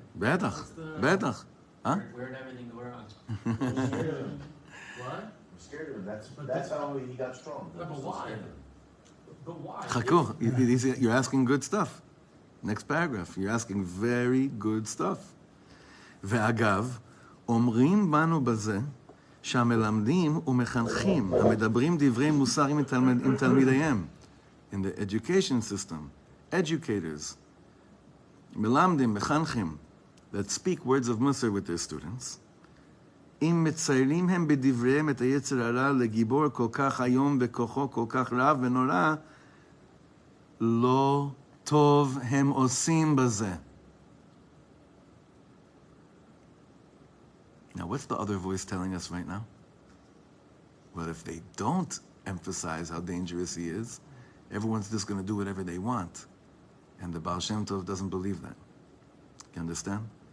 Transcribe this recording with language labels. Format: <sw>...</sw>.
<he>Betach. Huh?</he> <en>We're in everything we're on. What? I'm scared of him. That's how he got strong. No, but why? But why? Chaku, you're asking good stuff. Next paragraph. You're asking very good stuff.</en> <he>ואגב, אומרים בנו בזה שהמלמדים ומחנכים המדברים דברי מוסר עם תלמידיהם.</he> <en>In the education system, educators, מלמדים, מחנכים, that speak words of Musar with their students,</en> <he>אם מציירים הם בדבריהם את היצר הרע לגיבור כל כך היום וכוחו כל כך רב ונורא, לא טוב הם עושים בזה.</he> <en>Now, what's the other voice telling us right now? Well, if they don't emphasize how dangerous he is, everyone's just going to do whatever they want. And the Ba'al Shem Tov doesn't believe that. You understand?</en>